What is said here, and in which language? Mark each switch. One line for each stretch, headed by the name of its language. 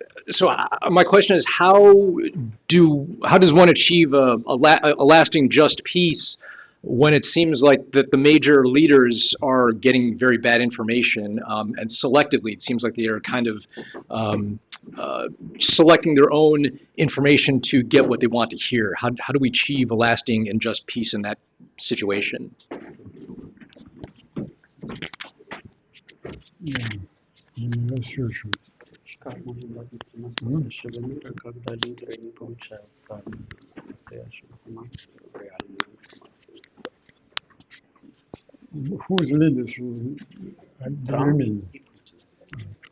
English: So my question is, how does one achieve a lasting just peace when it seems like that the major leaders are getting very bad information, and selectively it seems like they are kind of selecting their own information to get what they want to hear? How do we achieve a lasting and just peace in that situation?
Russian: Yeah, слушаю. Как можно добиться настоящего мира, когда лидеры не получают правильную настоящую информацию, реальную информацию?
English: Whose leaders do you mean?